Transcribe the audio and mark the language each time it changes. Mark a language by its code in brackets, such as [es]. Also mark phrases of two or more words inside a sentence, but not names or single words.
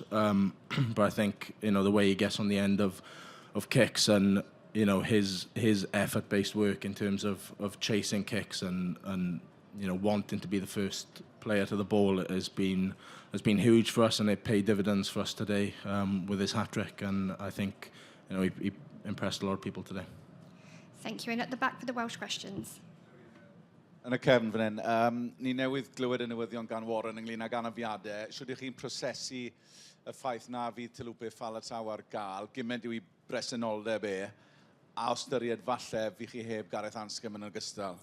[en] But I think, you know, the way he gets on the end of kicks and, you know, his effort-based work in terms of chasing kicks and you know, wanting to be the first player to the ball has been huge for us, and it paid dividends for us today with his hat-trick. And I think, you know, he impressed a lot of people today. Thank you. And at the back for the Welsh questions. [cy] Yn y cefn fan hyn, ni newydd glywed y newyddion gan Warren ynglyn ag anafiadau. Siwr ych chi'n prosesu y ffaith na fydd Talupe Faletau ar gael, gymaint yw I bresenoldeb a ystyried falle fi chi heb Gareth Anscombe yn ogystal?